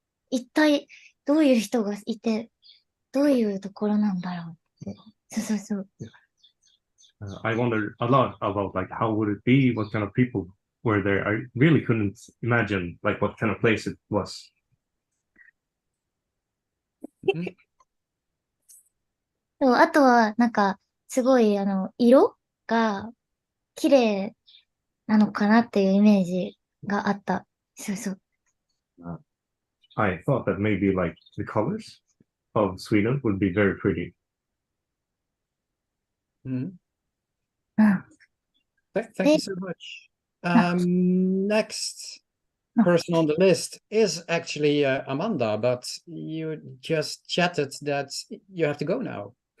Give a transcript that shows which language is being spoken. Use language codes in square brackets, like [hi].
[ja] 一体、どういう人がいて、どういうところなんだろうって。そう。 [en] I wondered a lot about like how would it be, what kind of people were there. I really couldn't imagine like what kind of place it was. [ja] そう、あとは、なんか、すごい、色が綺麗なのかなっていうイメージがあった。そう。 [en] I thought that maybe like the colors of Sweden would be very pretty. Thank you so much. Next person on the list is actually Amanda, but you just chatted that you have to go now.